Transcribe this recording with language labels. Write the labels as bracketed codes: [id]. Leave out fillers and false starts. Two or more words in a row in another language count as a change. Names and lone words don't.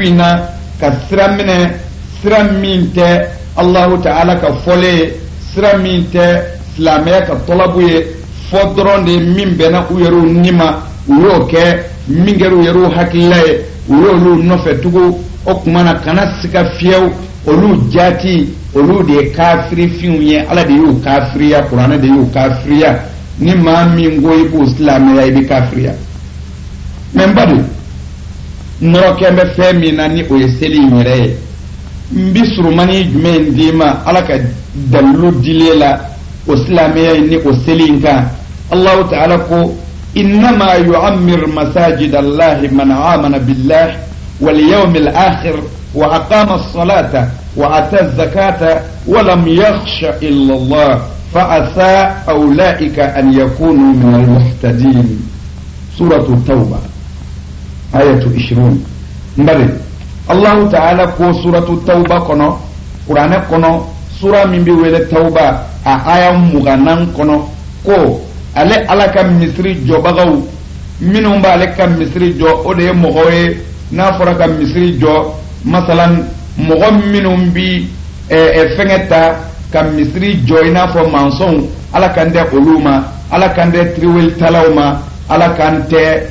[bm] in na ka sira minɛ sira min tɛ alahu ta'ala ka fɔlen ye sira min tɛ silamɛya ka tɔlabu ye fɔ dɔrɔn de min bɛnna u yɛrɛw ni ma u y'o kɛ min kɛra u yɛrɛw hakilila ye u y'olu nɔfɛ tugun o tuma na kana siga fiyewu olu jaati olu de ye kafirifinw ye ala de y'u kafiriya kuranɛ de y'u kafiriya ni maa min ko i b'u silamɛya i bɛ kafiriya mɛ n ba don nɔrɔkɛ bɛ fɛn min na ni o ye seli in yɛrɛ ye n bi surumani jumɛn d'i ma ala ka dalilu dilen la o silamɛya in ni o seli in kan alahu ta'ala ko [ar] إنما يعمر مساجد الله من آمن بالله واليوم الآخر وأقام الصلاة وآتى الزكاة ولم يخش إلا الله فعسى أولئك أن يكونوا من المهتدين سورة التوبة [bm] ayatu 20 mbale Allah ta'ala ko suratu tauba kono qur'ana kono sura min bi wele tauba a aya muganan kono ko ale alaka misri jobagaw minnu ba ale ka misri jo o de mogoye na fora ka misri jo masalan mogo minnu bi fengeta ka misri jo ina fo manson ala kan de oluma ala kan de triwel talawma ala kan te